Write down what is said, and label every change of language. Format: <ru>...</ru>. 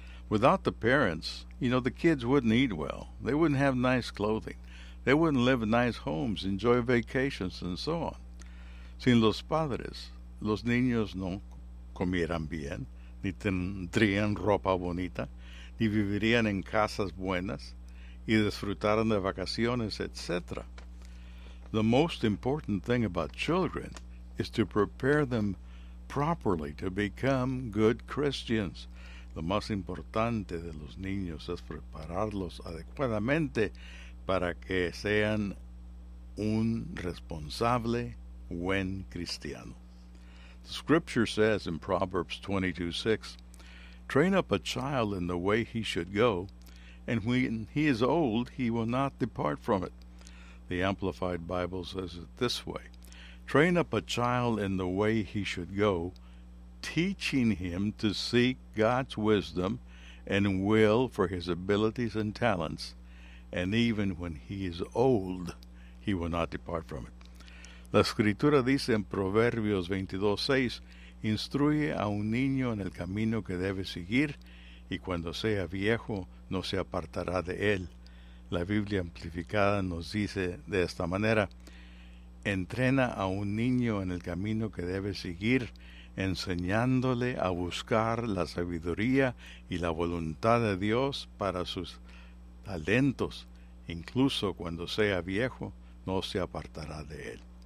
<en>Without the parents, you know, the kids wouldn't eat well. They wouldn't have nice clothing. They wouldn't live in nice homes, enjoy vacations, and so on.</en> <es>Sin los padres, los niños no comieran bien, ni tendrían ropa bonita, ni vivirían en casas buenas, y disfrutaran de vacaciones, etc.</es> <en>The most important thing about children is to prepare them properly to become good Christians.</en> <es>Lo más importante de los niños es prepararlos adecuadamente para que sean un responsable buen cristiano.</es> <en>The scripture says in Proverbs 22:6, train up a child in the way he should go, and when he is old, he will not depart from it. The Amplified Bible says it this way, train up a child in the way he should go, teaching him to seek God's wisdom and will for his abilities and talents, and even when he is old, he will not depart from it.</en> <es>La Escritura dice en Proverbios 22:6, instruye a un niño en el camino que debe seguir, y cuando sea viejo, no se apartará de él. La Biblia Amplificada nos dice de esta manera, entrena a un niño en el camino que debe seguir, enseñándole a buscar la sabiduría y la voluntad de Dios para sus talentos, incluso cuando sea viejo, no se apartará de él.</es>